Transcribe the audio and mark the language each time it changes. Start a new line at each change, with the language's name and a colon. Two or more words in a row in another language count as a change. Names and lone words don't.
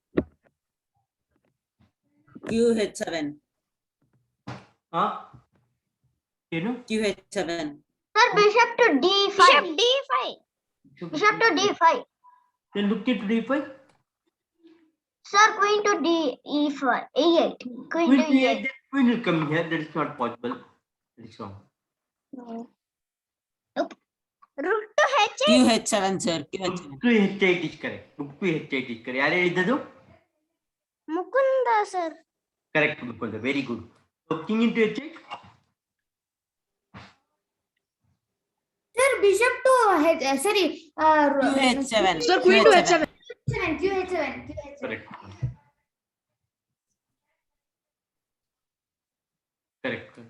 English: QH7. Huh? You know? QH7. Sir, bishop to d5. Bishop to d5. Then look into d5. Sir, queen to d e4. e8. Queen Queen to to e8. e8. Then queen will come here. That is not possible. That is wrong. No. Nope. Rook to h8. QH7, sir. Look QH7. to h8 is correct. Look to h8 is correct.
Kannada: ಯಾರು ಹೇಳಿದ್ದದು?
English: Mukunda, sir. Correct, Mukunda. Very good. So king into h8. Sir, bishop to sorry. QH7. Sir, queen to h7. QH7. Correct. Correct.